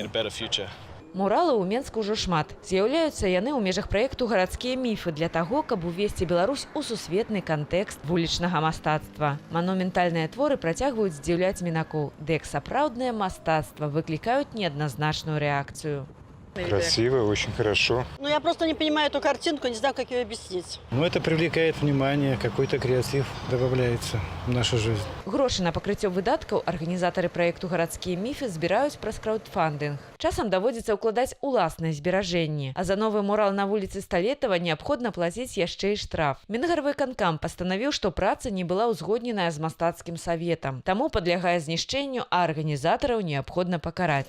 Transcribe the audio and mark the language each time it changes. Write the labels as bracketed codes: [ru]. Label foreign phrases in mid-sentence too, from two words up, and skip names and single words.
[be] Муралы ў Менску ўжо шмат. З'яўляюцца яны ў межах праекту «Гарадскія міфы» для таго, каб увесці Беларусь у сусветны кантэкст вулічнага мастацтва. Манументальныя творы працягваюць здзіўляць мінакоў, ды як сапраўднае мастацтва выклікаюць неадназначную рэакцыю. [ru] Красиво, очень хорошо. Ну, я просто не понимаю эту картинку, не знаю, как ее объяснить. Ну, это привлекает внимание, какой-то креатив добавляется в нашу жизнь. [be] Грошы на пакрыццё выдаткаў арганізатары праекту «Гарадскія міфы» збіраюць праз краўдфандынг. Часам даводзіцца ўкладаць уласныя зберажэнні, а за новы мурал на вуліцы Сталетава неабходна плаціць яшчэ і штраф. Мінгарвыканкам пастанавіў, што праца не была ўзгодненая з мастацкім саветам, таму падлягае знішчэнню, а арганізатараў неабходна пакараць.